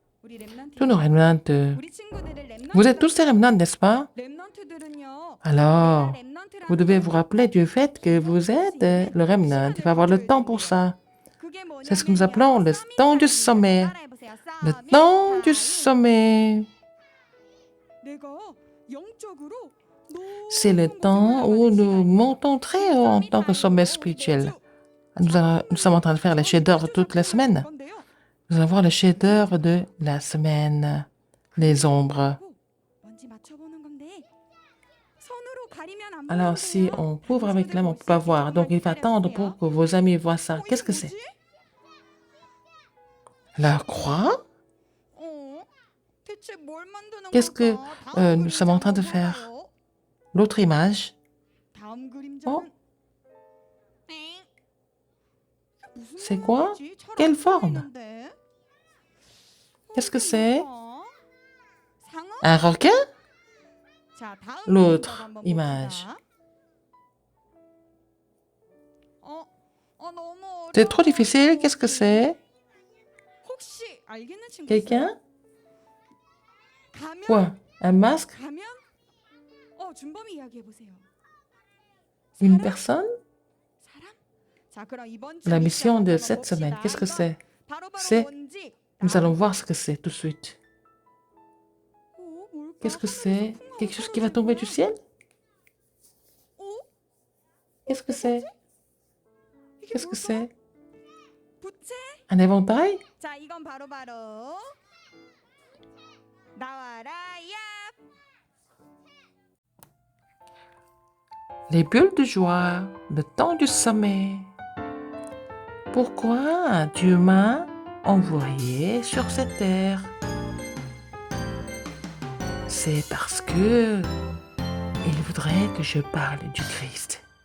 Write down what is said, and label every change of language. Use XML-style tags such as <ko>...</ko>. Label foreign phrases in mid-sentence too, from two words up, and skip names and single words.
<ko>우리 랩런트.</ko> <fr>Tous nos remnants.</fr> <ko>우리 친구들을 랩런트.</ko> <fr>Vous êtes tous des remnants, n'est-ce pas?</fr> <ko>랩런트들은요.</ko> <fr>Alors,</fr> <ko>내가 랩런트라는</ko> <fr>vous devez</fr> <ko>걸</ko> <fr>vous rappeler du fait que vous êtes le remnant. Il faut avoir le temps pour ça.</fr> <ko>그게</ko> <fr>C'est ce que nous appelons le</fr> <ko>뭐냐면요.</ko> <fr>temps du sommet.</fr> <ko>따라해보세요.</ko> <fr>Le</fr> <ko>서밋</ko> <fr>temps du</fr> <ko>타임.</ko> <fr>sommet.</fr> <ko>내가 영적으로</ko> <fr>C'est le temps où nous montons très haut en tant que sommet spirituel. Nous sommes en train de faire les chefs-d'œuvre toutes les semaines. Nous allons voir les chefs-d'œuvre de la semaine. Les ombres.</fr> <ko>뭔지 맞춰보는 건데 손으로 가리면 안</ko> <fr>Alors, si</fr> <ko>보이는데요.</ko> <fr>on couvre avec l'âme, on ne peut pas voir. Donc, il faut attendre pour que vos amis voient ça. Qu'est-ce que c'est? La croix?</fr> <ko>대체 뭘 만드는</ko> <fr>Qu'est-ce que</fr> <ko>걸까? 다음</ko> <fr>nous sommes en train de</fr> <ko>그림자는</ko> <fr>faire?</fr> <ko>뭔가요?</ko> <fr>L'autre image.</fr> <ko>다음 그림자는</ko> <fr>Oh.</fr> <ko>엥? 무슨</ko> <fr>C'est quoi?</fr> <ko>모양이지? 잘안</ko> <fr>Quelle forme?</fr> <ko>보이는데?</ko> <fr>Qu'est-ce que</fr> <ko>이게</ko> <fr>c'est?</fr> <ko>뭐야? 상어?</ko> <fr>Un requin?</fr> <ko>자, 다음</ko> <fr>L'autre</fr> <ko>그림자도 한번</ko> <fr>image.</fr> <ko>봅시다. 너무</ko> <fr>C'est trop</fr> <ko>어려워.</ko> <fr>difficile. Qu'est-ce que c'est?</fr> <ko>혹시 알겠는 친구</ko> <fr>Quelqu'un?</fr> <ko>있어요? 가면? Quoi? Un masque? 가면? 준범이 이야기해 보세요.</ko> <fr>Une</fr> <ko>사람?</ko> <fr>personne?</fr> <ko>사람? 자, 그럼 이번 주</ko> <fr>La mission de</fr> <ko>한번</ko> <fr>cette semaine,</fr> <ko>봅시다.</ko> <fr>qu'est-ce que c'est?</fr> <ko>바로바로</ko> <fr>C'est-</fr> <ko>뭔지.</ko> <fr>Nous allons voir ce que c'est tout de suite.</fr> <ko>뭘까?</ko> <fr>Qu'est-ce que</fr> <ko>하늘에서</ko> <fr>c'est?</fr> <ko>풍랑이</ko> <fr>Quelque chose qui va tomber du ciel? Qu'est-ce que c'est?</fr> <ko>이게</ko> <fr>Qu'est-ce que</fr> <ko>뭘까?</ko> <fr>c'est?</fr> <ko>부채?</ko> <fr>Un éventail?</fr> <ko>자, 이건 바로바로 나와라 야.</ko> <fr>Les bulles de joie, le temps du sommet. Pourquoi Dieu m'a envoyé sur cette terre? C'est parce que il voudrait que je parle du Christ.</fr>